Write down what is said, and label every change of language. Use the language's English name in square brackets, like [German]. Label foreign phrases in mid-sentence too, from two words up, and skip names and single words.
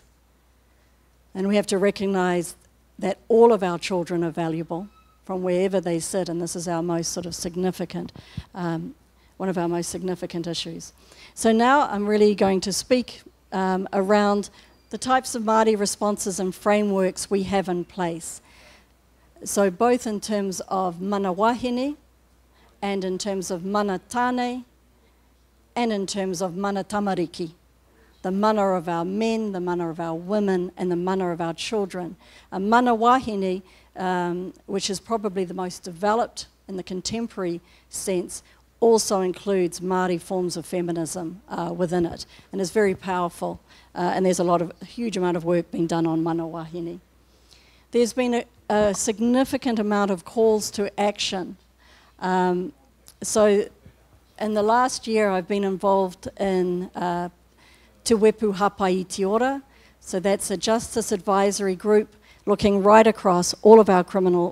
[English] And we have to recognise that all of our children are valuable from wherever they sit, and this is our most sort of significant, one of our most significant issues. So now I'm really going to speak around the types of Māori responses and frameworks we have in place. So both in terms of [Māori] mana wahine [English] and in terms of [Māori] mana tāne [English] and in terms of [Māori] mana tamariki, [English] the mana of our men, the mana of our women and the mana of our children. [Māori] Mana wahine, [English] which is probably the most developed in the contemporary sense, also includes Māori forms of feminism within it, and is very powerful. And there's a huge amount of work being done on [Māori] mana wahine. [English] There's been a significant amount of calls to action. So in the last year, I've been involved in Te Wepu Hapai Te Ora. So that's a justice advisory group looking right across all of our criminal.